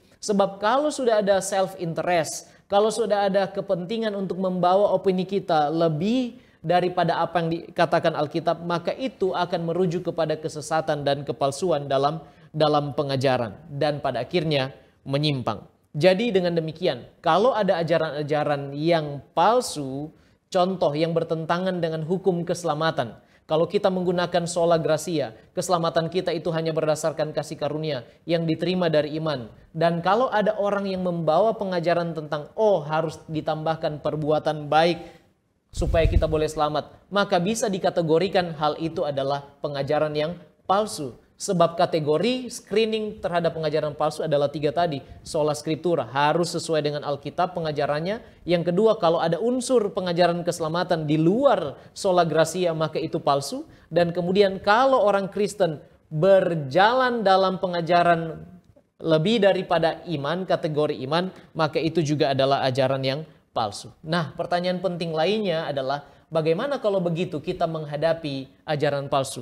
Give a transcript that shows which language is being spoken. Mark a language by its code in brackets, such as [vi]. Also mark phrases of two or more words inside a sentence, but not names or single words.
[id] Sebab kalau sudah ada self-interest, kalau sudah ada kepentingan untuk membawa opini kita lebih daripada apa yang dikatakan Alkitab, maka itu akan merujuk kepada kesesatan dan kepalsuan dalam pengajaran dan pada akhirnya menyimpang. Jadi dengan demikian, kalau ada ajaran-ajaran yang palsu, contoh yang bertentangan dengan hukum keselamatan, kalau kita menggunakan [la] sola gratia, [id] keselamatan kita itu hanya berdasarkan kasih karunia yang diterima dari iman. Dan kalau ada orang yang membawa pengajaran tentang harus ditambahkan perbuatan baik supaya kita boleh selamat, maka bisa dikategorikan hal itu adalah pengajaran yang palsu. Sebab kategori screening terhadap pengajaran palsu adalah 3 tadi. [la] Sola scriptura, [id] harus sesuai dengan Alkitab pengajarannya. Yang kedua, kalau ada unsur pengajaran keselamatan di luar [la] sola gratia, [id] maka itu palsu. Dan kemudian kalau orang Kristen berjalan dalam pengajaran lebih daripada iman, kategori iman, maka itu juga adalah ajaran yang palsu. Nah, pertanyaan penting lainnya adalah bagaimana kalau begitu kita menghadapi ajaran palsu?